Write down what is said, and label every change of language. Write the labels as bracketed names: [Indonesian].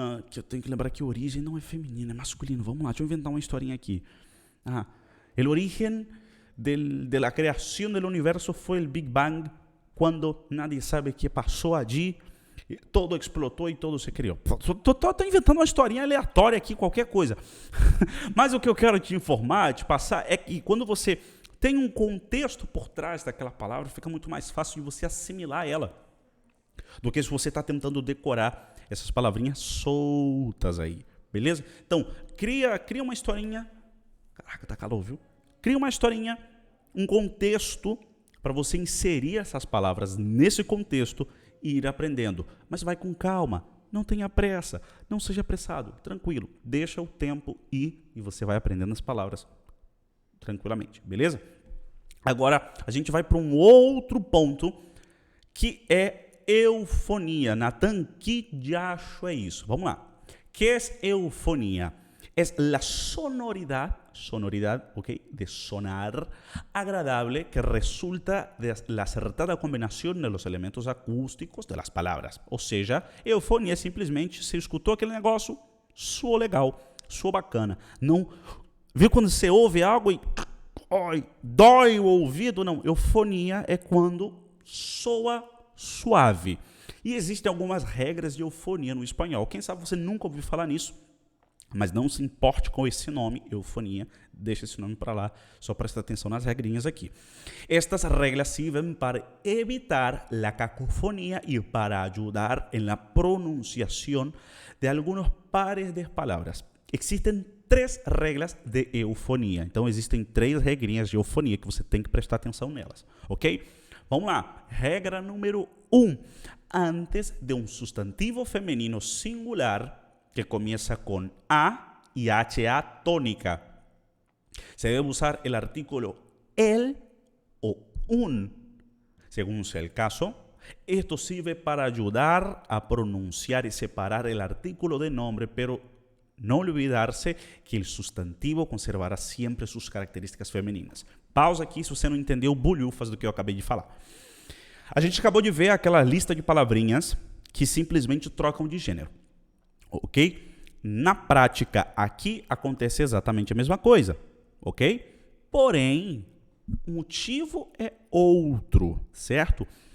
[Portuguese] Que eu tenho que lembrar que origem não é feminino, é masculino. Vamos lá, deixa eu inventar uma historinha aqui. [Spanish] El origen de la creación del universo fue el Big Bang, cuando nadie sabe qué pasó allí, todo explotó [Portuguese] e todo se criou. Tô inventando uma historinha aleatória aqui, qualquer coisa. Mas o que eu quero te informar, te passar, é que quando você tem um contexto por trás daquela palavra, fica muito mais fácil de você assimilar ela do que se você está tentando decorar essas palavrinhas soltas aí, beleza? Então, cria uma historinha. Caraca, tá calor, viu? Cria uma historinha, um contexto para você inserir essas palavras nesse contexto e ir aprendendo. Mas vai com calma, não tenha pressa, não seja apressado, tranquilo. Deixa o tempo ir e você vai aprendendo as palavras tranquilamente, beleza? Agora, a gente vai para um outro ponto que é eufonia. Natan, que diacho é isso? Vamos lá. Que é eufonia? É a sonoridade, ¿okay? [Spanish] De sonar agradable que resulta de la acertada combinación de los elementos acústicos de las palabras. [Portuguese] Ou seja, eufonia é simplesmente, você escutou aquele negócio, soou legal, soou bacana. Não, viu quando você ouve algo e Ai, dói o ouvido. Não, eufonia é quando soa suave. E existem algumas regras de eufonia no espanhol. Quem sabe você nunca ouviu falar nisso, mas não se importe com esse nome, eufonia, deixa esse nome para lá, só presta atenção nas regrinhas aqui. Estas regras servem para evitar a cacofonia e para ajudar na pronunciação de alguns pares de palavras. Existem 3 regras de eufonia, então existem 3 regrinhas de eufonia que você tem que prestar atenção nelas, ok? Vamos lá, regra número 1. [Spanish] Antes de um substantivo feminino singular que comienza con A y HA tónica, se debe usar el artículo el o un, según sea el caso. Esto sirve para ayudar a pronunciar y separar el artículo de nombre, pero no olvidarse que el sustantivo conservará siempre sus características femininas. [Portuguese] Pausa aqui se você não entendeu bulhufas do que eu acabei de falar. A gente acabou de ver aquela lista de palavrinhas que simplesmente trocam de gênero. Ok? Na prática, aqui acontece exatamente a mesma coisa, ok? Porém, o motivo é outro, certo?